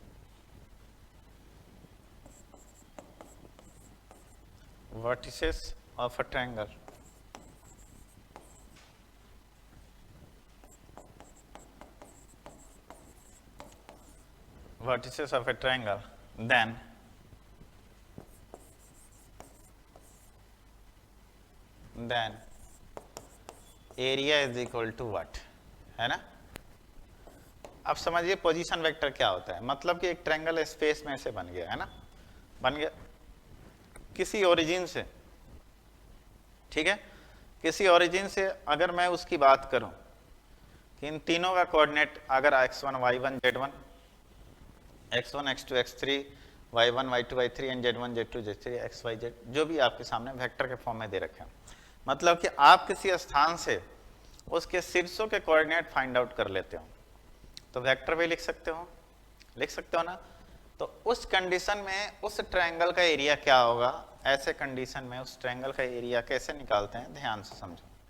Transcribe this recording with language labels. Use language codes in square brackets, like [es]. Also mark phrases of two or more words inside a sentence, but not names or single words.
[en] of a triangle, vertices of a triangle, then area is equal to what, [hi] है ना। अब समझिए [en] position vector [hi] क्या होता है, मतलब कि एक ट्रायंगल स्पेस में से बन गया, है ना, बन गया किसी ओरिजिन से। ठीक है, किसी ओरिजिन से अगर मैं उसकी बात करूं कि इन तीनों का कोऑर्डिनेट अगर x1 y1 z1, x1 x2 x3 y1 y2 y3 एंड z1 z2 z3 x y z, जो भी आपके सामने वेक्टर के फॉर्म में दे रखे हैं, मतलब कि आप किसी स्थान से उसके शीर्षों के कोऑर्डिनेट [en] find out [hi] कर लेते हो तो वेक्टर भी लिख सकते हो ना। तो उस कंडीशन में उस ट्रायंगल का एरिया क्या होगा, ऐसे कंडीशन में उस ट्रायंगल का एरिया कैसे निकालते हैं, ध्यान से समझो।